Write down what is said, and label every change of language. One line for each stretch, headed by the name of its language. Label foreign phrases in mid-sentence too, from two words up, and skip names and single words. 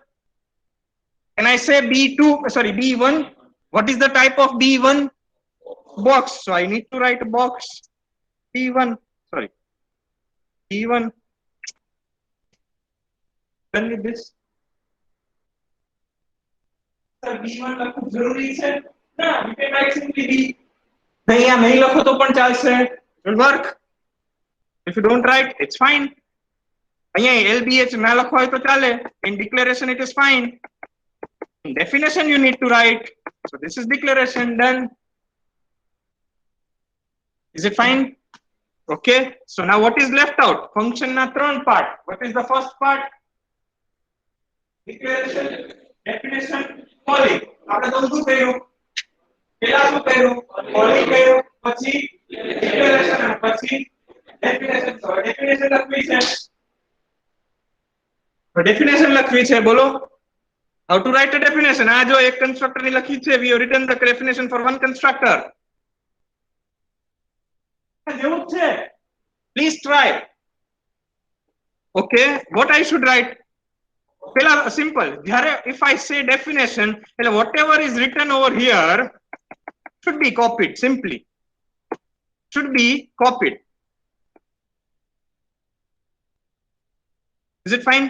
English: Can I say B1? What is the type of B1? Box. So I need to write a box. B1. B1. Done with this. Sir,
Gujarati: B1 લખવું જરૂરી છે? ના,
English: you can write simply B.
Gujarati: નહીં લખો તો પણ ચાલશે.
English: It will work. If you don't write, it's fine.
Gujarati: અહીંયા LBH ના લખો હોય તો ચાલે.
English: In declaration, it is fine. In definition, you need to write. So this is declaration done. Is it fine? Okay, so now what is left out? Function
Gujarati: ના ત્રણ
English: part. What is the first part? Declaration, definition, calling.
Gujarati: આપણે તો શું કર્યું? પહેલા શું કર્યું? calling કર્યું, પછી declaration અને પછી definition. તો definition લખવી છે. તો definition લખવી છે, બોલો.
English: How to write a definition?
Gujarati: આ જો એક constructor ની લખી છે.
English: We have written the definition for one constructor.
Gujarati: જેવું જ છે.
English: Please try. Okay, what I should write?
Gujarati: Pela simple.
English: If I say definition, whatever is written over here should be copied simply. Should be copied. Is it fine?